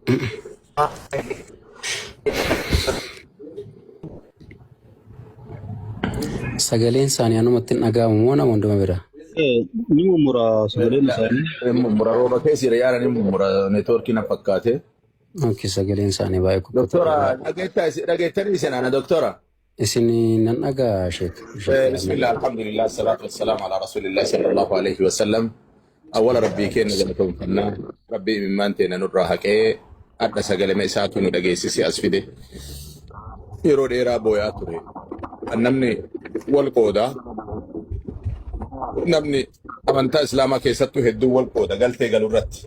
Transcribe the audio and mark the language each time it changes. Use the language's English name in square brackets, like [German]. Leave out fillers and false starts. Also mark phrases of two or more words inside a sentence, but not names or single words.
[Oromo] Sagaleen isaanii anumatti hin dhaga'amu moo nama hunduma bira? Ni mummura sagaleen isaanii. Mummura rooba keessira yaada ni mummura neetwoorkii na fakkaate. Okay, sagaleen isaanii baay'ee kukkute. Doktora dhageettanii seenaana doktora. Isin nan dhagaa sheek. [Arabic] بسم الله الحمد لله الصلاة والسلام على رسول الله صلى الله عليه وسلم. [Oromo] Awwala rabbii keenya galatoomfannaa rabbii imimmaan teena nurraa haqee adda sagalema isaatu nu dhageessisi as fide. Yeroo dheeraa booyaa ture. Namni wal qoodaa. Namni amantaa islaamaa keessattuu hedduu wal qooda galtee galurratti.